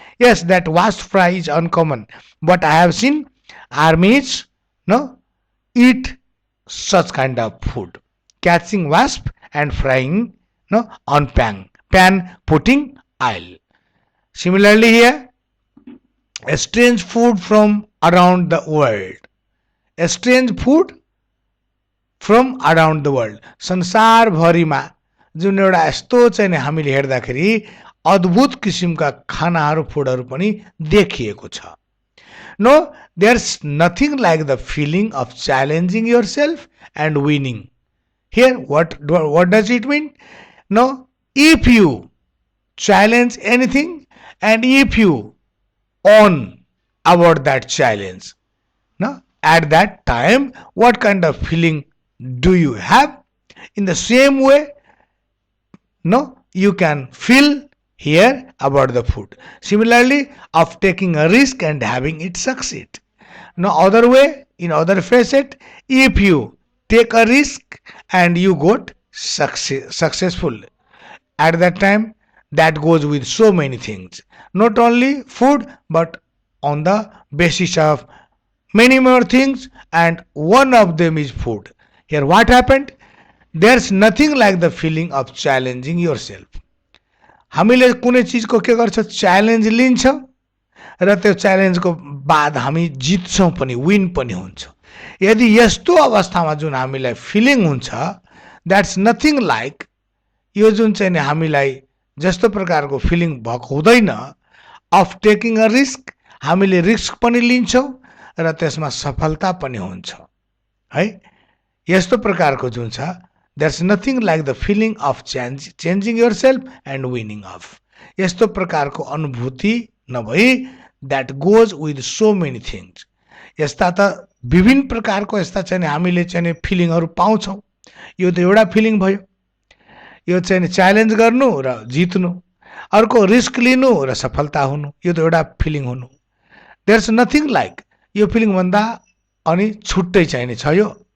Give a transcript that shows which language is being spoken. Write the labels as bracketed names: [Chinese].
[English] Yes, that wasp fry is uncommon. But I have seen armies, no, eat such kind of food. Catching wasp and frying, no, on pan putting oil. Similarly here, a strange food from around the world. A strange food from around the world [Nepali] संसारभरिमा जुन एउटा यस्तो चाहिँ हामीले हेर्दाखेरि अद्भुत किसिमका खानाहरू फुडहरू पनि देखिएको छ. [English] No there's nothing like the feeling of challenging yourself and winning. Here what does it mean? No, if you challenge anything and if you own about that challenge, no, at that time what kind of feeling do you have? In the same way, no, you can feel here about the food. Similarly, of taking a risk and having it succeed. No other way, in other facet, if you take a risk and you got successful, at that time, that goes with so many things. Not only food, but on the basis of many more things, and one of them is food. Here what happened? There's nothing like the feeling of challenging yourself. [Nepali] हामीले कुनै चिजको के गर्छ, challenge लिन्छौँ र त्यो च्यालेन्जको बाद हामी जित्छौँ पनि, विन पनि हुन्छ. यदि यस्तो अवस्थामा जुन हामीलाई फिलिङ हुन्छ, [English] that's nothing like [Nepali] यो जुन चाहिँ हामीलाई जस्तो प्रकारको फिलिङ भएको हुँदैन [English] Of taking a risk. [Nepali] हामीले रिस्क पनि लिन्छौँ र त्यसमा सफलता पनि हुन्छ है. यस्तो प्रकारको जुन छ, [English] there's nothing like the feeling of changing yourself and winning of. [Nepali] यस्तो प्रकारको अनुभूति नभई [English] that goes with so many things. [Nepali] यस्ता त विभिन्न प्रकारको यस्ता चाहिँ हामीले चाहिँ फिलिङहरू पाउँछौँ. यो त एउटा फिलिङ भयो, यो चाहिँ च्यालेन्ज गर्नु र जित्नु, अर्को रिस्क लिनु र सफलता हुनु, यो त एउटा फिलिङ हुनु. [English] there's nothing like [Nepali] यो फिलिङ भन्दा अनि छुट्टै चाहिने छ यो.